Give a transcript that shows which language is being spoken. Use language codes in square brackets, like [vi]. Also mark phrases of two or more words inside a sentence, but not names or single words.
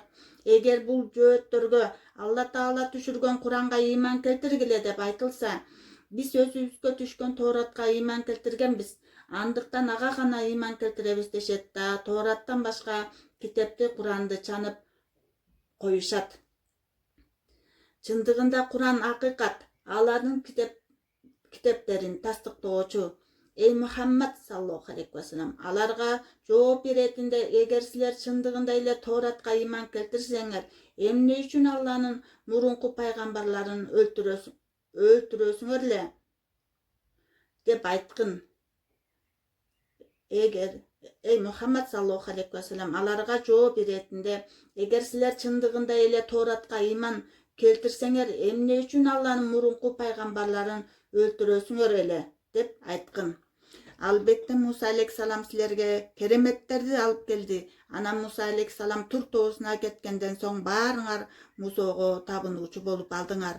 [ky] Эгер бул жөөттөргө Алла Таала түшүргөн Куранга ыйман келтиргиле деп айтылса, биз өзүбүзгө түшкөн Тооратка ыйман келтиргенбиз. Андыктан ага гана ыйман келтиребиз дешет да, Тоораттан башка китепти Куранды чанып коюшат. Чындыгында Куран акыйкат, алардын китептерин тастыктоочу. [ar] Эй Мухаммад صلى الله عليه وسلم, [ky] аларга жооп беретинде, эгер силер чындыгында эле Тооратка ыйман келтирсеңер, эмне үчүн Алланын мурунку пайгамбарларын өлтүрөсүңөр эле деп айткын. [ar] Эй Мухаммад صلى الله عليه وسلم, [ky] аларга жооп беретинде, эгер силер чындыгында эле Тооратка ыйман келтирсеңер, эмне үчүн Алланын мурунку пайгамбарларын өлтүрөсүңөр эле деп айткын. Албетте Муса алейхиссалам силерге кереметтерди алып келди. Анан Муса алейхиссалам Тур тоосуна кеткенден соң баарыңар Мусого табынуучу болуп алдыңар.